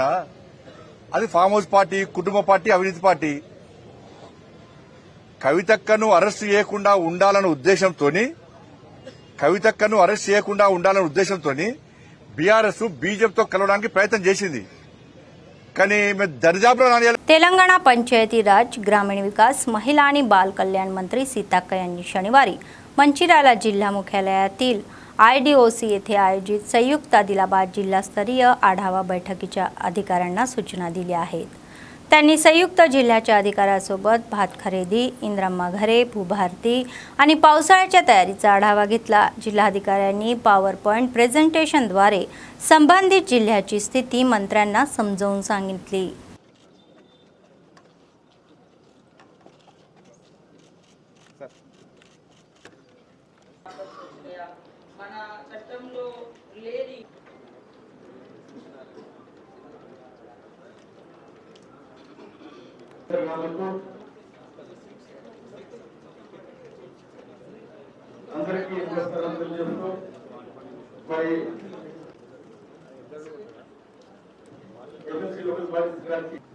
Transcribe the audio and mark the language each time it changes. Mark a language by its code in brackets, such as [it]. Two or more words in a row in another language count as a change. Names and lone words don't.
[te] అది ఫామ్ హౌస్ పార్టీ, కుటుంబ పార్టీ, అవినీతి పార్టీ. కవితక్కను అరెస్ట్ చేయకుండా ఉండాలన్న ఉద్దేశంతో బీఆర్ఎస్ బీజేపీతో కలవడానికి ప్రయత్నం చేసింది. కానీ దర్జాపులో [mr] तेलंगणा पंचायती राज, ग्रामीण विकास, महिला आणि बाल कल्याण मंत्री सीताक्का यांनी शनिवारी मंचिराला जिल्हा मुख्यालयातील IDOC येथे आयोजित संयुक्त आदिलाबाद जिल्हास्तरीय आढावा बैठकीच्या अधिकाऱ्यांना सूचना दिल्या आहेत. त्यांनी संयुक्त जिल्ह्याच्या अधिकाऱ्यांसोबत भात खरेदी, इंद्रम्मा घरे, भूभारती आणि पावसाळ्याच्या तयारीचा आढावा घेतला। जिल्हाधिकाऱ्यांनी पॉवर पॉइंट प्रेझेंटेशनद्वारे संबंधित जिल्ह्याची स्थिती मंत्र्यांना समजावून सांगितली। [te] మన చట్టంలో లేని అందరికీ నమస్కారం తెలియజేస్తూ మరి ఎమ్మెల్సీ [en] local bodies [te] గారికి